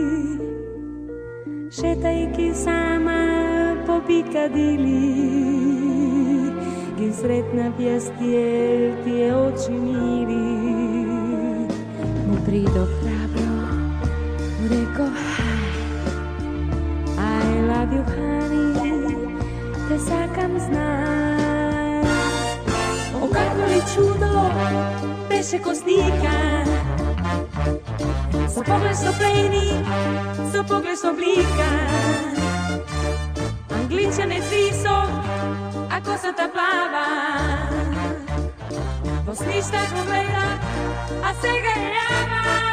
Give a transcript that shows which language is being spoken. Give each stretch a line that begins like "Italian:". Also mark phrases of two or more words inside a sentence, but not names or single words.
Macedonian: шетајќи сама по Пикадили, ги сретнав јас тие очи мири. Му придов храбро, му реко
English: I love you honey,
Macedonian: те сакам знам. О, какво ли чудо беше костика, со поглед со плени, со поглед со блика. Англичанец висок, а косата плава, во сништа го гледа, а сега е јава.